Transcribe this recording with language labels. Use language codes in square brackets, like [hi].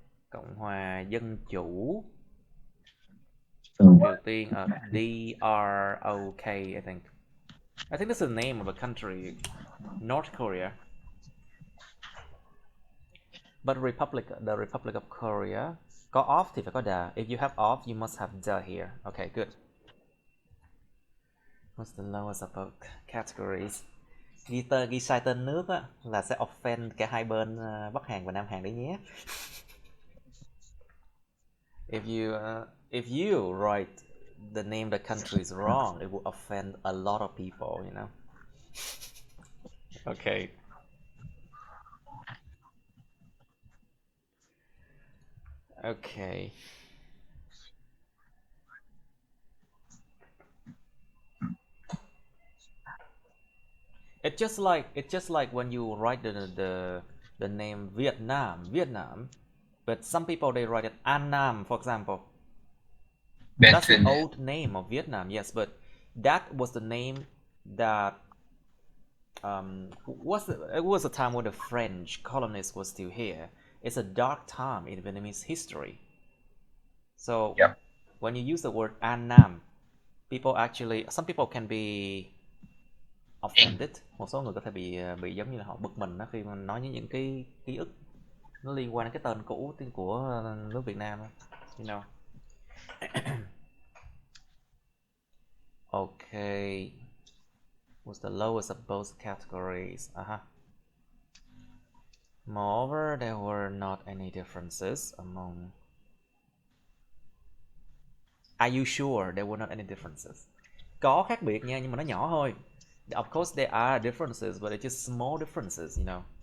[vi] Cộng hòa Dân chủ Triều Tiên. [en] DROK, I think. I think that's the name of a country. North Korea. But the Republic of Korea. [vi] Có off thì phải có the. [en] If you have off, you must have the here. Okay, good. What's the lowest of both categories? [vi] Ghi sai tên nước á, là sẽ offend cả hai bên Bắc Hàn và Nam Hàn đấy nhé. [en] If you write the name of the country is wrong, it will offend a lot of people, you know. Okay. Okay. It's just like when you write the name Vietnam, but some people they write it Annam, for example. That's the old name of Vietnam, yes, but that was the name that it was a time when the French colonists were still here. It's a dark time in Vietnamese history. So when you use the word Annam, some people can be offended. [vi] Một số người có thể bị giống như là họ bực mình đó khi mà nói những cái ký ức nó liên quan đến cái tên cũ của nước Việt Nam, [en] you know. Okay. Was the lowest of both categories. Moreover, there were not any differences among. Are you sure there were not any differences? [vi] Có khác biệt nha, nhưng mà nó nhỏ thôi. [en] Of course there are differences, but it's just small differences, you know.